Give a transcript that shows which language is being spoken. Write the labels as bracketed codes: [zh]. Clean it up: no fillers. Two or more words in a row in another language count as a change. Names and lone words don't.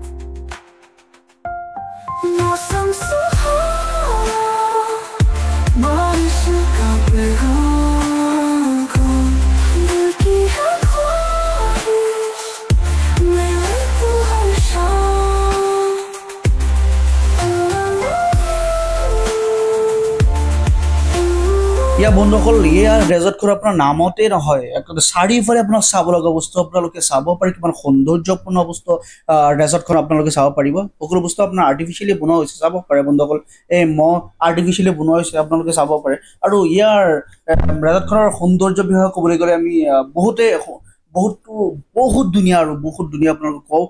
[hi] मौसम सुहाना बारिश का पैगाम दिल की है ख्वाहिश मिले तू हर शाम [as] ইয়া বন্ধুসকল ইয়াৰ ৰেজৰ্টখন আপোনাৰ নামতে নহয় চাৰিওফালে আপোনাক চাব লগা বস্তু আপোনালোকে চাব পাৰে কিমান সৌন্দৰ্যপূৰ্ণ বস্তু ৰেজৰ্টখন আপোনালোকে চাব পাৰিব সকলো বস্তু আপোনাৰ আৰ্টিফিচিয়েলি বনোৱা হৈছে চাব পাৰে বন্ধুসকল এই আৰ্টিফিচিয়েলি বনোৱা হৈছে আপোনালোকে চাব পাৰে আৰু ইয়াৰ ৰেজৰ্টখনৰ সৌন্দৰ্য বিষয়ে ক'বলৈ গ'লে আমি বহুত ধুনীয়া আৰু বহুত ধুনীয়া আপোনালোকে কওঁ